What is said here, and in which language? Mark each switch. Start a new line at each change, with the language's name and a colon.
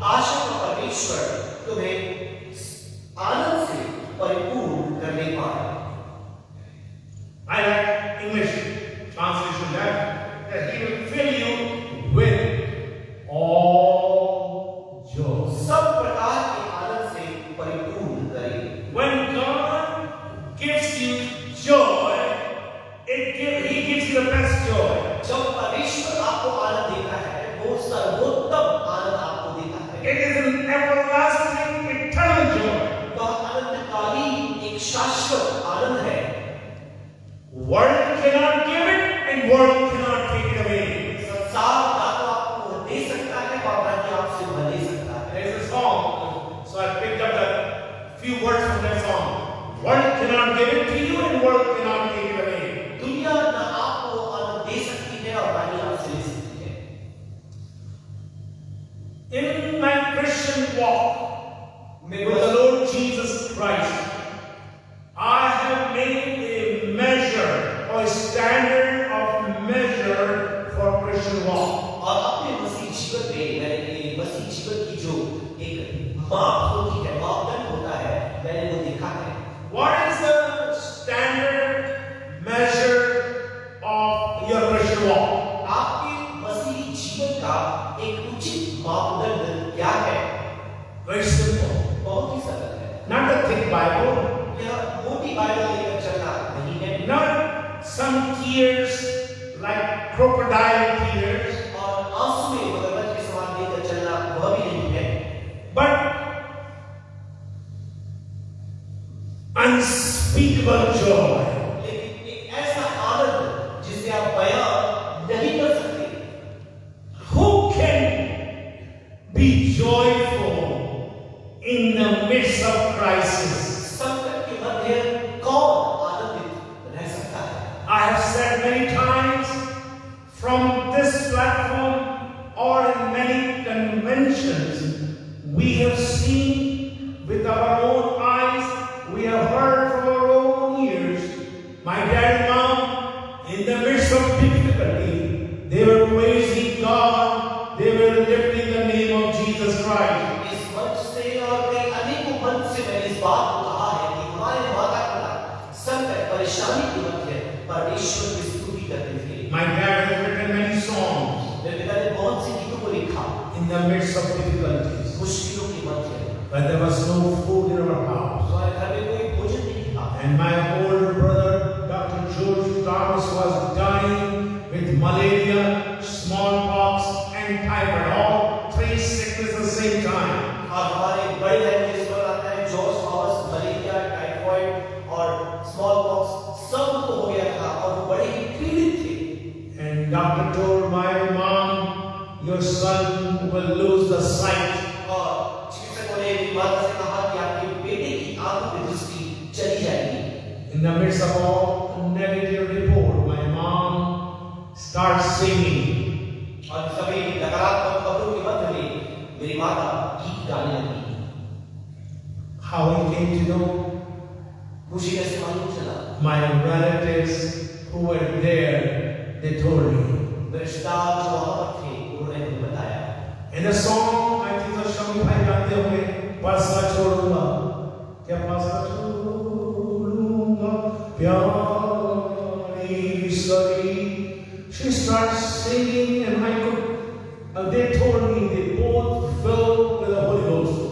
Hindi: आशा का परमेश्वर तुम्हें आनंद से परिपूर्ण करने पाए।
English: I like English translation that He will fill you with all joy.
Hindi: सब प्रकार के आनंद से परिपूर्ण करे।
English: When God gives you joy, He gives you the best joy.
Hindi: जब परमेश्वर आपको आनंद देता है, वो सर्वोत्तम आनंद आपको देता है।
English: It is an everlasting, eternal joy.
Hindi: वह अनंतकालीन एक शाश्वत आनंद है।
English: World cannot give it, and world cannot take it away.
Hindi: संसार ना तो आपको दे सकता है और ना ही आपसे वह ले सकता है।
English: There is a song, so I picked up the few words from that song. World cannot give it to you, and world cannot take it away.
Hindi: दुनिया ना आपको आनंद दे सकती है और ना ही आपसे ले सकती है।
English: In my Christian walk with the Lord Jesus Christ, I have made a measure or a standard of measure for Christian walk.
Hindi: और अपने मसीह जीवन में मैंने मसीह जीवन की जो एक माप होती है, मापदंड होता है, मैंने वो देखा है।
English: What is the standard measure of your Christian walk?
Hindi: आपके मसीह जीवन का एक उचित मापदंड क्या है?
English: Very simple.
Hindi: बहुत ही सरल है।
English: Not a thick Bible,
Hindi: यह मोटी बाइबल लेकर चलना नहीं है,
English: not some tears like crocodile tears,
Hindi: और आंसू में मगरमच्छ के समान लेकर चलना वह भी नहीं है,
English: but unspeakable joy.
Hindi: लेकिन एक ऐसा आनंद जिसे आप बयां नहीं कर सकते।
English: Who can be joyful in the midst of crisis?
Hindi: संकट के मध्य कौन आनंदित रह सकता है?
English: I have said many times from this platform or in many conventions, we have seen with our own eyes, we have heard from our own ears, my dad and mom, in the midst of difficulty, they were praising meet God, they were lifting the name of Jesus Christ.
Hindi: इस मंच से और कई अनेकों मंच से मैंने इस बात को कहा है कि हमारे माता पिता संकट परेशानी के मध्य परमेश्वर की स्तुति करते थे।
English: My dad has written many songs
Hindi: मेरे पिता ने बहुत से गीतों को लिखा
English: in the midst of difficulties.
Hindi: मुश्किलों के मध्य,
English: But there was no food in our house.
Hindi: हमारे घर में कोई भोजन नहीं था।
English: And my older brother, Dr. George Thomas, was dying with malaria, smallpox, and typhoid. All three sicknesses at the same time.
Hindi: और हमारे बड़े भाई जिस पर आता है जॉर्ज थॉमस, मलेरिया, टाइफाइड और स्मॉल पॉक्स सब को हो गया था और वो बड़े ही पीड़ित थे।
English: And doctor told my mom, your son will lose the sight.
Hindi: और चिकित्सकों ने मेरी माता से कहा कि आपके बेटे की आंखों की दृष्टि चली जाएगी।
English: In the midst of all negative report, my mom starts singing.
Hindi: और सभी नकारात्मक खबरों के मध्य में मेरी माता गीत गाने लगी।
English: How he came to know?
Hindi: मुझे कैसे मालूम चला?
English: My relatives who were there, they told me.
Hindi: मेरे रिश्तेदार जो वहां पर थे उन्होंने मुझे बताया।
English: In the song, I think the
Hindi: Shammi भाई गाते होंगे, पासा छोड़ूंगा, क्या पासा छोड़ूंगा, प्यारी सरी.
English: She starts singing and I could, they told me they both filled with the Holy Ghost.